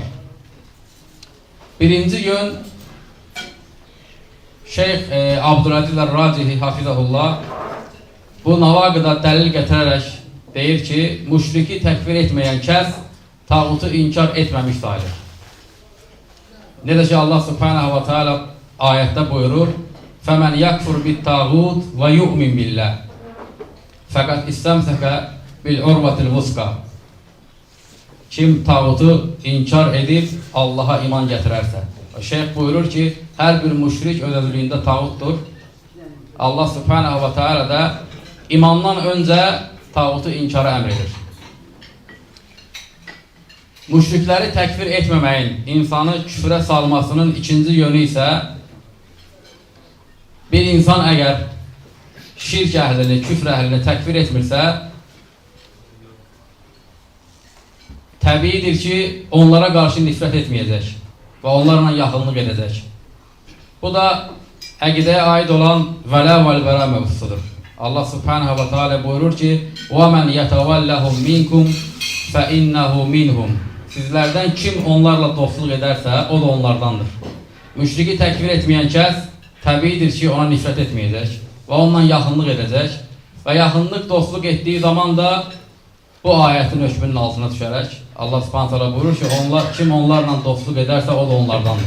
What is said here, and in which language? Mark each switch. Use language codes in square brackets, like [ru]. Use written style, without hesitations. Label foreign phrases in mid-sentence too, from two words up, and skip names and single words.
[az] Birinci yön, Şeyx Abdülaziz Racihi Hafizahullah bu navaqıda dəlil gətirərək deyir ki, müşriki təkfir etməyən kəs tağutu inkar etməmiş sayılır. Necə ki Allah [ar] سبحانه وتعالى [az] ayətdə buyurur, [ar] فَمَنْ يَكْفُرْ بِالْتَاغُوتِ وَيُؤْمِنْ بِاللّٰهِ فَقَدْ اِسْتَمْسَكَ بِالْعُرْوَةِ الْوُثْقَى. [az] Kim tağutu inkar edib Allaha iman gətirərsə. Şeyx buyurur ki, hər bir müşrik öz özlüyündə tağutdur. Allah [ar] سبحانه وتعالى [az] da imandan öncə tağutu inkara əmr edir. Müşrikləri təkfir etməməyin insanı küfrə salmasının ikinci yönü isə bir insan əgər şirk əhlini, küfr əhlini təkfir etmirsə, təbiidir ki, onlara qarşı nifrət etməyəcək və onlarla yaxınlıq edəcək. Bu da əqidəyə aid olan [ar] الولاء والبراء [az] mövzusudur. Allah [ar] سبحانه وتعالى [az] buyurur ki, [ar] وَمَنْ يَتَوَلَّهُمْ مِنْكُمْ فَإِنَّهُ مِنْهُمْ. [az] Sizlərdən kim onlarla dostluq edərsə, o da onlardandır. Müşriki təkfir etməyən kəs təbiidir ki, ona nifrət etməyəcək və onunla yaxınlıq edəcək və yaxınlıq, dostluq etdiyi zaman da bu ayətin hökmünün altına düşərək Allah [ar] سبحانه تعالى [az] buyurur ki, kim onlarla dostluq edərsə, o da onlardandır.